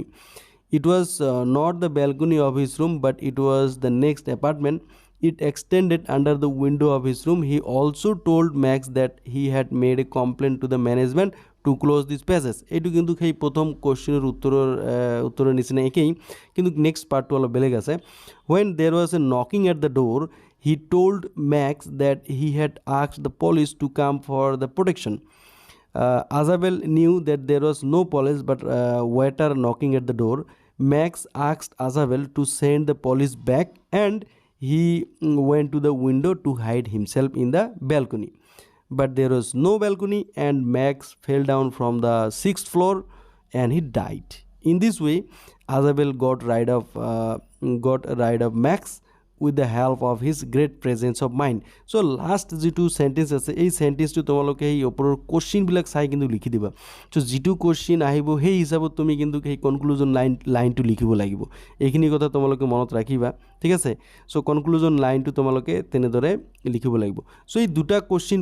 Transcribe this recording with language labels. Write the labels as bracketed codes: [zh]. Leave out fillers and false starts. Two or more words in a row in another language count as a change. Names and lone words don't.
[en] It was not the balcony of his room, but it was the next apartment. It extended under the window of his room. He also told Max that he had made a complaint to the management to close this passage. [as] এইটো কিন্তু সেই প্ৰথম কোশ্চেনৰ উত্তৰৰ নিচিনা একেই কিন্তু [en] next partটো [as] অলপ বেলেগ আছে [en] when there was a knocking at the door he told Max that he had asked the police to come for the protection. Azabel knew that there was no police but waiter knocking at the door. Max asked Azabel to send the police back and he went to the window to hide himself in the balcony. But there was no balcony and Max fell down from the 6th floor and he died. In this way, Azabel got rid of Max with the help of his great presence of mind. So last [as] যিটো সেন্টেন্স আছে এই সেন্টেন্সটো তোমালোকে এই ওপৰৰ কোশ্চেনবিলাক চাই কিন্তু লিখি দিবা সো যিটো কোশ্চেন আহিব সেই হিচাপত তুমি কিন্তু সেই [en] conclusion lineটো [as] লিখিব লাগিব এইখিনি কথা তোমালোকে মনত ৰাখিবা ঠিক আছে সো [en] conclusion lineটো [as] তোমালোকে তেনেদৰে লিখিব লাগিব সো এই দুটা কোশ্চেন